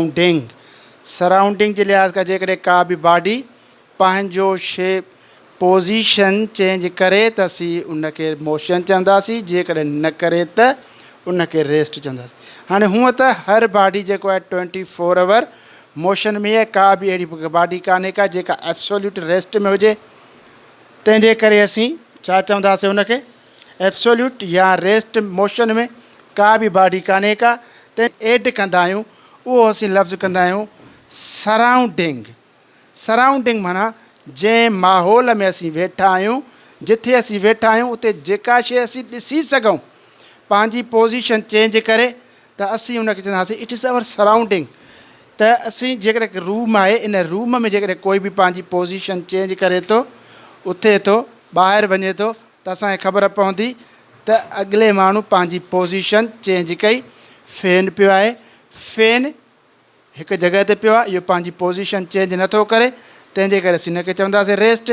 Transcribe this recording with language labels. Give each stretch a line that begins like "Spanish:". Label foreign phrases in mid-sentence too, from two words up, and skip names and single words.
Sindhi: सराउंडिंग जे लिहाज़ खां जेकॾहिं का बि बॉडी पंहिंजो
English: shape position change
Sindhi: करे त असीं उनखे मोशन चवंदासीं, जेकॾहिं न करे त उनखे रेस्ट चवंदासीं। हाणे हूअं त हर बॉडी जेको आहे 24
English: hour motion
Sindhi: में आहे, का बि अहिड़ी बॉडी कान्हे का जेका
English: absolute rest
Sindhi: में हुजे। तंहिंजे करे असीं छा चवंदासीं उनखे, एब्सोल्यूट या
English: rest motion
Sindhi: में का बि बॉडी कान्हे का। त एड कंदा आहियूं, उहो असीं लफ़्ज़ कंदा आहियूं सराउंडिंग। सराउंडिंग माना जंहिं माहौल में असीं वेठा आहियूं, जिथे असीं वेठा आहियूं उते जेका शइ असीं ॾिसी सघूं पंहिंजी
English: position change
Sindhi: करे, त असीं उनखे चवंदासीं
English: it is our surrounding.
Sindhi: त असीं जेकॾहिं रूम आहे, इन रूम में जेकॾहिं कोई बि पंहिंजी
English: position change
Sindhi: करे थो, उथे थो, ॿाहिरि वञे थो, त असांखे ख़बर पवंदी त अॻिले माण्हू पंहिंजी
English: position change
Sindhi: कई। फ़ैन पियो आहे, फ़ैन हिकु जॻह ते पियो आहे, इहो पंहिंजी
English: position change
Sindhi: नथो करे, तंहिंजे करे असीं हिनखे चवंदासीं रेस्ट।